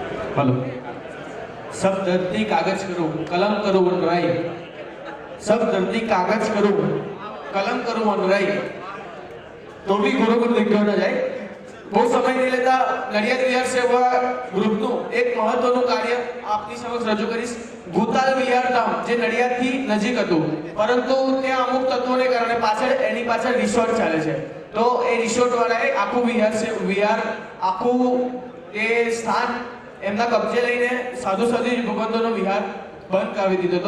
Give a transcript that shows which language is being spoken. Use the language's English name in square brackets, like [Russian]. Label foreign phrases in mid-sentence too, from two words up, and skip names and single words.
[Hindi] हेलो सब दर्दी कागज करो कलम करो वनराई सब दर्दी कागज करो कलम करो वनराई तो भी गुरु दिखाव न जाए [Gujarati] બહુ સમય નહીં લેતા નડિયાદ વિહાર સેવા ગ્રુપનું એક મહત્વનું કાર્ય આપની સમક્ષ રજૂ કરીશ. ભૂતાલ વિહાર ધામ જે નડિયાદથી નજીક હતું પરંતુ ત્યાં અમુક તત્વોને કારણે એની પાછળ રિસોર્ટ ચાલે છે. તો એ રિસોર્ટ વાળાએ આખું વિહાર આખું એ સ્થાન એમના કબજે લઈને સાધુ ભગવંતોનો વિહાર બંધ કરાવી દીધો હતો.